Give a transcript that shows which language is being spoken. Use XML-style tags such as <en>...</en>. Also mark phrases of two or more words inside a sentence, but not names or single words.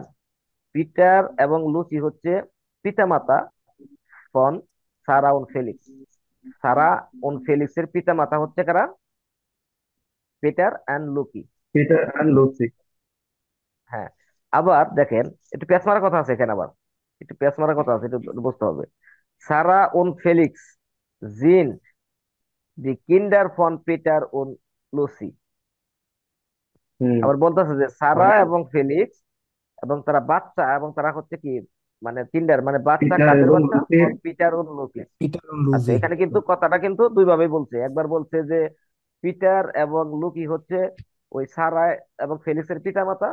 <bn>পিটার এবং লুসি হচ্ছে পিতামাতা ফন সারা ও ফেলিক্স। সারা ও ফেলিক্সের পিতামাতা হচ্ছে কারা? পিটার অ্যান্ড লুকি। Peter and Lucy. হ্যাঁ, আবার দেখেন, একটু পেঁচ মারার কথা আছে এখানে, আবার একটু পেঁচ মারার কথা আছে, একটু বুঝতে হবে।</bn> <de>সারা und Felix sind die Kinder von Peter und Lucy।</de> <bn>হুম। আবার বলতেছে যে সারা মানে এবং ফেলিক্স এবং তারা বাচ্চা, এবং তারা হচ্ছে কি, মানে কিন্ডার মানে বাচ্চা, পিটার কাদের এবং বাচ্চা? লুসির। পিটার ও লুকি। পিটার ও আচ্ছা, লুজি। এখানে কিন্তু কথাটা কিন্তু দুই ভাবে বলছে। একবার বলছে যে পিটার এবং লুকি হচ্ছে ওই সারা এবং ফেলিক্সের পিতামাতা।</bn>